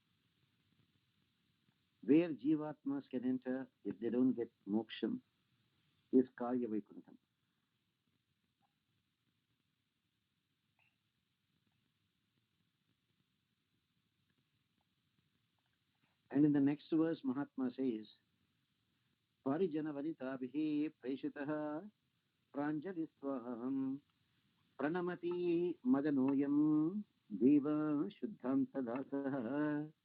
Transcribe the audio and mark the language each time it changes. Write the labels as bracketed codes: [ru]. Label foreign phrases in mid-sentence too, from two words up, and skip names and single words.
[en] Where Jivatmas can enter if they don't get moksham is Karya Vaikuntham. And in the next verse, Mahatma says, [sa] परिजन वनिताभिः प्रेषितः प्राञ्जलिस्त्वहम् प्रणमति मदनोऽयम् देव शुद्धान्तदासः